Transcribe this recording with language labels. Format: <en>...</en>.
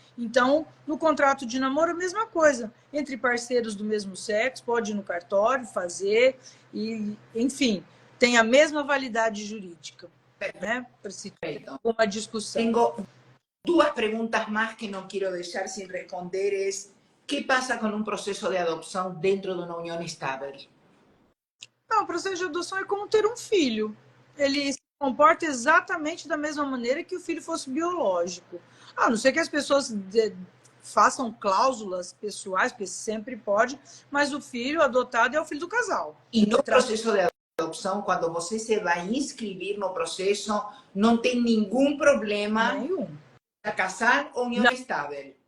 <pt>Então, no contrato de namoro, a mesma coisa. Entre parceiros do mesmo sexo, pode ir no cartório, fazer, e, enfim, tem a mesma validade jurídica, né? Para se ter uma discussão. Tenho duas perguntas mais que não quero deixar sem responder.</pt> <es>¿Qué pasa con un proceso de adopción dentro de una unión estable?</es> <pt>Não, o processo de adoção é como ter um filho. Ele se comporta exatamente da mesma maneira que o filho fosse biológico. A não ser que as pessoas façam cláusulas pessoais, porque sempre pode, mas o filho adotado é o filho do casal. E no processo de adopção, quando você se vai inscrever no processo, não tem nenhum problema para casar ou união estável?</pt>